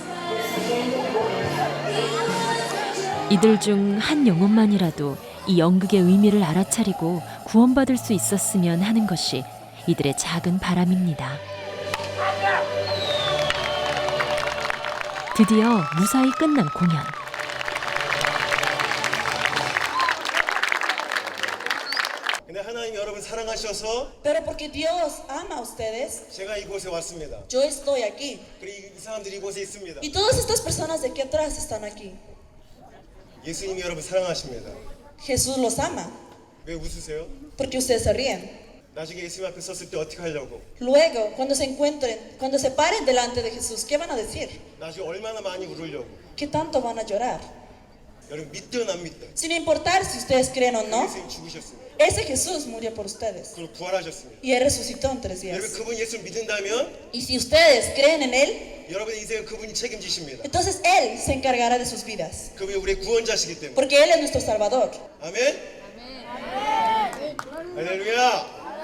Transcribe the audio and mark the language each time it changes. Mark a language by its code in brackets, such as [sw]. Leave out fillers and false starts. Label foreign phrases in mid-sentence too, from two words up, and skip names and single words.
[ko] 이들 중 한 영혼만이라도 이 연극의 의미를 알아차리고 구원받을 수 있었으면 하는 것이 이들의 작은 바람입니다. 드디어 무사히 끝난 공연. 근데 하나님 여러분 사랑하셔서 [es] Pero porque Dios ama a ustedes, [ko] 제가 이곳에 왔습니다. [es] yo estoy aquí. [ko] 그리고 이 사람들이 이곳에 있습니다. [es] Y todas estas personas de aquí atrás están aquí. [ko] 예수님이 여러분 사랑하십니다. [es] Jesús los ama. [ko] 왜 웃으세요? [es] Porque ustedes se ríen. [ko] 나중에 예수님 앞에 섰을 때 어떻게 하려고? [es] Luego, cuando se encuentren, cuando se paren delante de Jesús, ¿qué van a decir? [ko] 나중에 얼마나 많이 울으려고? [es] ¿Qué tanto van a llorar? [ko] 여러분 믿든 안 믿든 [es] Sin importar si ustedes creen o no, [ko] 예수님 죽으셨습니다. [es] ese Jesús murió por ustedes. [ko] 그리고 부활하셨습니다. [es] Y Él resucitó en 3 [ko] 여러분 [es] días. [ko] 그분 예수 믿는다면 [es] Y si ustedes creen en Él, [ko] 여러분의 인생을 그분이 책임지십니다. [es] entonces Él se encargará de sus vidas. [ko] 그분이 우리의 구원자시기 때문에. [es] Porque Él es nuestro Salvador. [ko] 아멘. 할렐루야.